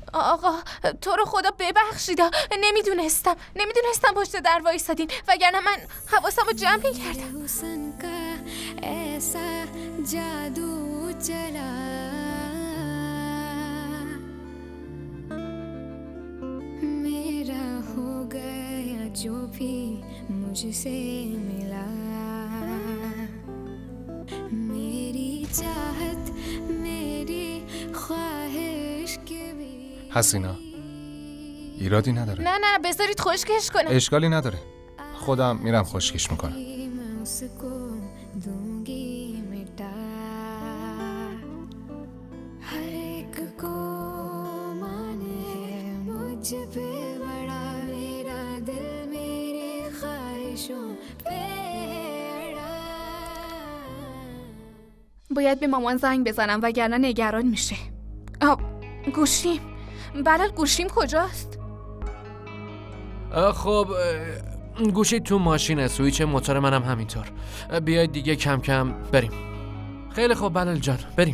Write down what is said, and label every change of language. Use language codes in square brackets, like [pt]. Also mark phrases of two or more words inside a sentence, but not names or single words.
[fa] آقا تو رو خدا ببخشید. نمیدونستم پشت در وایسادین، وگرنه من حواسم رو جمع می‌کردم. [hi] हुस्न का ऐसा जादू चला मेरा हो गया जो भी मुझसे मिला मेरी चाहत मेरी ख्वाहिश के भी [fa] حسینا ایرادی نداره. نه بذارید خشکش کنم. اشکالی نداره. خودم میرم خشکش میکنم. [hi] मैं उसको दूंगी मिटा हर एक को माने है मुझ पे बड़ा मेरा दिल मेरी ख्वाहिशों पे अड़ा [fa] باید به مامان زنگ بزنم وگرنه نگران میشه. گوشیم. بلال گوشیم کجاست؟ خب گوشی تو ماشینه، سویچ موتور منم همینطور. بیاید دیگه کم کم بریم. خیلی خوب بلال جان، بریم.